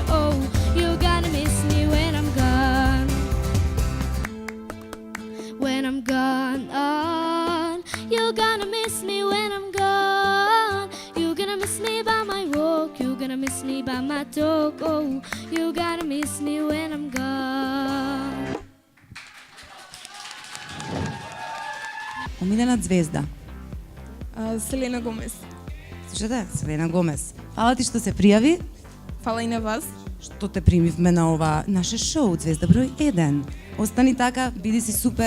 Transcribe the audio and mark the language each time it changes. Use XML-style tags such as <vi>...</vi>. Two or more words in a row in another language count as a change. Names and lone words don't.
<en>Oh, you're gonna miss me when I'm gone, when I'm gone. You're gonna miss me when I'm gone. You're gonna miss me by my walk, you're gonna miss me by my talk. Oh, you're gonna miss me when I'm gone.</en> <mk>Омилена звезда. Селена Гомес. Слушате, Селена Гомес. Фала ти што се пријави, Фала и на вас. што те примивме на ова наше шоу Звезда број 1. Остани така, биди си супер.</mk>